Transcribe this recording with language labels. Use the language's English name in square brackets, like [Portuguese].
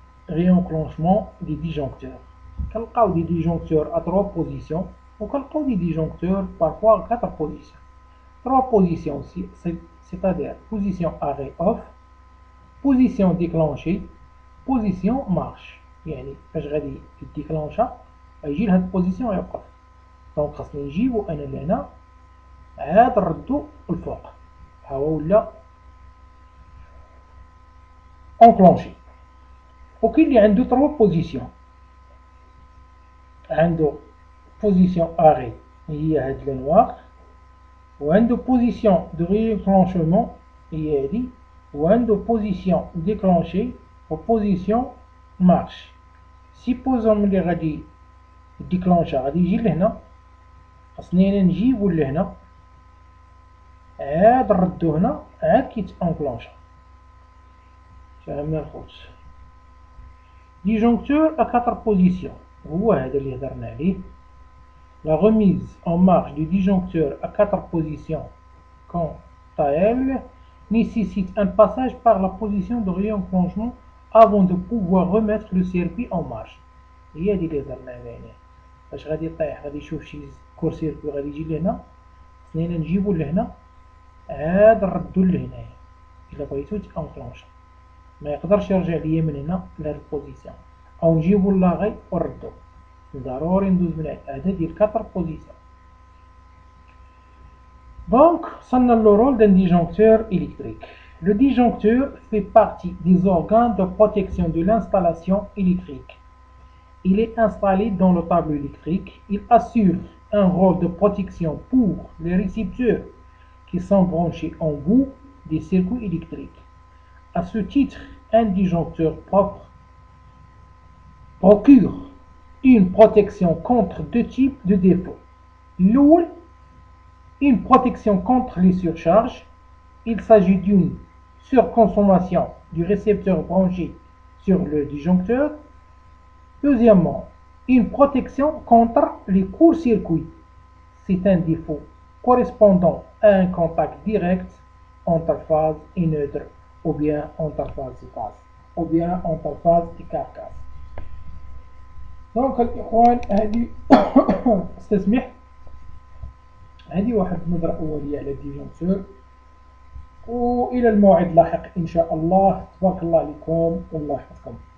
[French] Réenclenchement des disjoncteurs. [Arabic] كنلقاو [French] des disjoncteurs à 3 positions [Arabic] وكنلقاو [French] des disjoncteurs parfois à 4 positions. 3 positions, c'est-à-dire position arrêt off, position déclenchée, position marche. [Arabic] يعني فاش غادي يديكلونشا غيجي لهاد البوزيسيون ويوقف. دونك خاصنا نجيبو انا لهنا عاد نردو الفوق ها هو ولا اونكلونشي. وكاين اللي عنده 3 بوزيسيون، عنده بوزيسيون اري هي هاد لو نوار، وعنده بوزيسيون دو ريكلونشمون هي هادي، وعنده بوزيسيون ديكلونشي وبوزيسيون مارش. سيبوزون ملي غادي ديكلونشا غادي يجي لهنا، خاصني انا نجيبو لهنا عاد نردو هنا عاد كيتانكلونشا. فهمنا الخوت؟ ديجونكتور ا 4 بوزيسيون هو هذا اللي هضرنا عليه. [French] La remise en marche du disjoncteur à 4 positions, quant à elle, nécessite un passage par la position de réenclenchement avant de pouvoir remettre le circuit en marche. [Arabic] هي هادي اللي هضرنا عليها. فاش غادي يطيح غادي يشوف شي كور سيركوي غادي يجي لهنا، خصنا نجيبو لهنا عاد نردو لهنايا. إلا بغيتو تانكلونشا ما يقدرش يرجع ليا من هنا لهاد البوزيسيون، أو نجيبو لاغي ونردو. ضروري ندوز من هذا ديال 4 بوزيسيون. [French] Donc, ça a le rôle d'un disjoncteur électrique. Le disjoncteur fait partie des organes de protection de l'installation électrique. Il est installé dans le tableau électrique. Il assure un rôle de protection pour les récepteurs qui sont branchés en bout des circuits électriques. À ce titre, un disjoncteur propre procure une protection contre deux types de défauts. L'OL, une protection contre les surcharges. Il s'agit d'une surconsommation du récepteur branché sur le disjoncteur. Deuxièmement, une protection contre les courts-circuits. C'est un défaut correspondant à un contact direct entre phase et neutre, ou bien entre phase et phase, ou bien entre phase et carcasse. [Arabic] دونك الإخوان هذه استسمح هذه واحد النظرة أولية على الديجونكتور، وإلى الموعد اللاحق إن شاء الله. تبارك الله عليكم والله يحفظكم.